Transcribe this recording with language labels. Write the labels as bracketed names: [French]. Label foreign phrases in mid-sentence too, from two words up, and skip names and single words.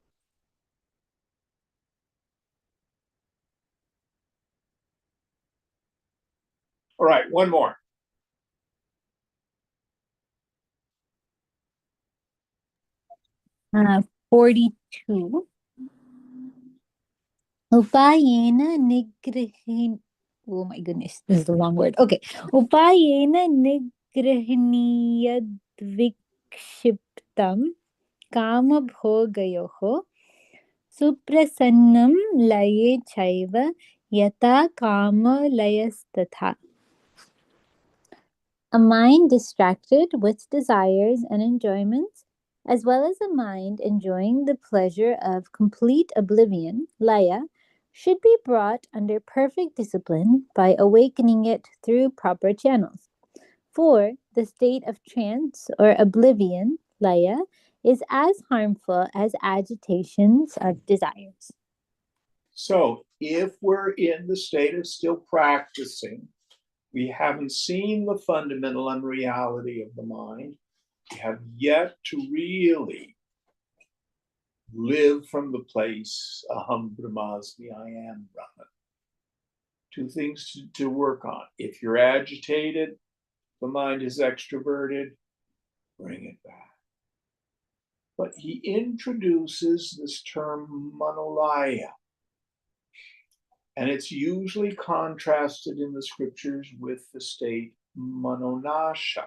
[English] All right, one more. Uh, 42. [Sanskrit] उपायेन निग्रहिन्. [English] Oh my goodness, this is the wrong word. Okay. [Sanskrit] उपायेन निग्रहीयाद्विक्षिप्तं काम भोगयोः सुप्रसन्नं लये चैव यथा काम लयस्तथा. [English] A mind distracted with desires and enjoyments, as well as a mind enjoying the pleasure of complete oblivion, laya, should be brought under perfect discipline by awakening it through proper channels. For the state of trance or oblivion, laya, is as harmful as agitations of desires. So if we're in the state of still practicing, we haven't seen the fundamental unreality of the mind. We have yet to really live from the place [Sanskrit] अहं ब्रह्मास्मि, [English] I am Brahman. Two things to work on. If you're agitated, the mind is extroverted, bring it back. But he introduces this term manolaya, and it's usually contrasted in the scriptures with the state manonasha.